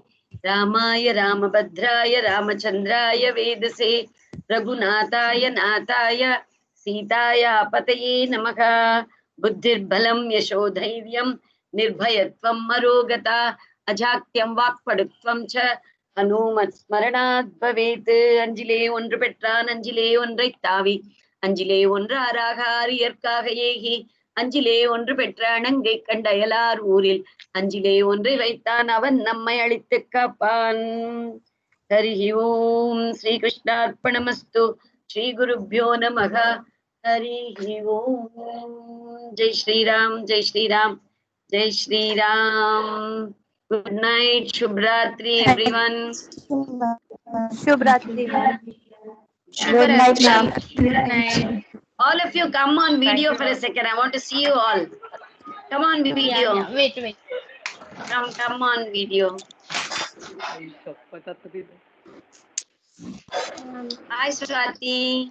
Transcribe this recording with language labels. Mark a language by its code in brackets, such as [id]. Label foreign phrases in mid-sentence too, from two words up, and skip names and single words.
[sa] रामाय रामभद्राय रामचन्द्राय वेधसे रघुनाथाय नाथाय सीताय पतये नमः. बुद्धिर् बलं यशोधैर्यं निर्भयत्वम् अरोगता अजाड्यं वाक्पटुत्वं च हनुमत् स्मरणात् भवेत्. [ta] Anjile ஒன்று பெற்றான் அஞ்சிலே ஒன்றை தாவி அஞ்சிலே ஒன்று ஆராகாரியற்காக ஏகி அஞ்சிலே ஒன்று பெற்ற அணங்கை கண்ட அயலார் ஊரில் அஞ்சிலே ஒன்றை வைத்தான் அவன் நம்மை அழித்து காப்பான். [sa] हरि ओम्। श्री कृष्णार्पणमस्तु. श्री गुरुभ्यो नमः. हरि ओम्. [hi] जय श्री राम, जय श्री राम, जय श्री राम. [en] Good night, Shubhratri, everyone. Shubhratri, ma'am. Good night, ma'am. Good night. All of you come on video for a second. I want to see you all. Come on video. Yeah. Wait. Come on video. Hi, Swati.